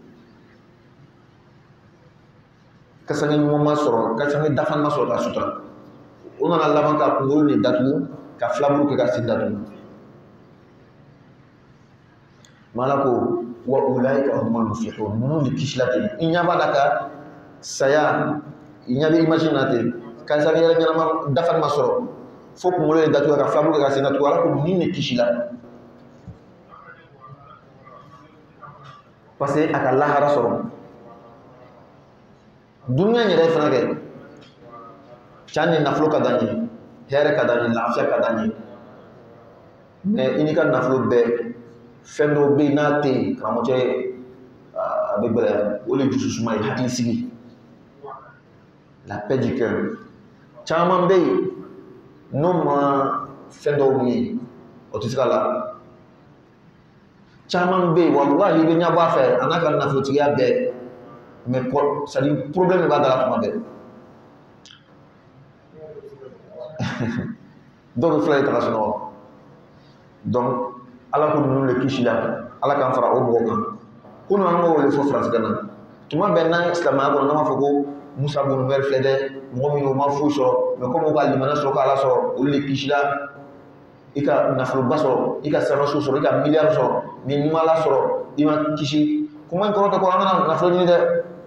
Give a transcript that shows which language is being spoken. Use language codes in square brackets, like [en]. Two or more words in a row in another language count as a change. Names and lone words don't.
[bm] kasange ɲuman ma sɔrɔ kasange dafan ma sɔrɔ ka sutura o nana laban ka kunkolo de datugu ka filaburu kɛ ka sen datugu mala ko [ar] وأولئك هم المفلحون [bm] ninnu de kisila ten i ɲɛ b'a la ka saya i ɲɛ bɛ imagine na ten ka sange yɛrɛ ɲɛnama dafan ma sɔrɔ fo kunkolo de datugu ka filaburu kɛ ka sen datugu ala ko ninnu de kisila parce que a ka lahara sɔrɔ duniya yɛrɛ fana kɛ can ni nafolo ka d'an ye hɛrɛ ka d'an ye lafiya ka d'an ye mais i n'i ka nafolo bɛɛ fɛn dɔw bɛ yen n'a tɛ yen karamɔgɔcɛ a bɛ gɛlɛya o de dusu suma ye hakili sigi la [fr] paix du cœur [bm] caman bɛ yen n'o ma fɛn dɔw ye o tɛ se ka la caman bɛ yen wallahi i bɛ ɲɛ bɔ a fɛ a n'a ka nafolotigiya bɛɛ [fr] mais c'est à dire problème [bm] de b'a da la tuma bɛɛ dɔw bɛ fila de ta ka sunɔgɔ donc ala ko ninnu de kisi la ala k'an fara o mɔgɔw kan ko ninnu an b'o wele fɔ faransikan na tuma bɛɛ n'an ye silamɛya kɔnɔ n'an b'a fɔ ko Mus'ab bin Umair filɛ dɛ mɔgɔ min o ma foyi sɔrɔ [fr] mais comme [bm] o ka limaniya sɔrɔ k'ala sɔrɔ olu de kisi la i ka nafoloba sɔrɔ i ka sanraso sɔrɔ i ka miliyari sɔrɔ mais n'i ma ala sɔrɔ i ma kisi kuma in kɔrɔ tɛ ko an kana nafolo ɲini dɛ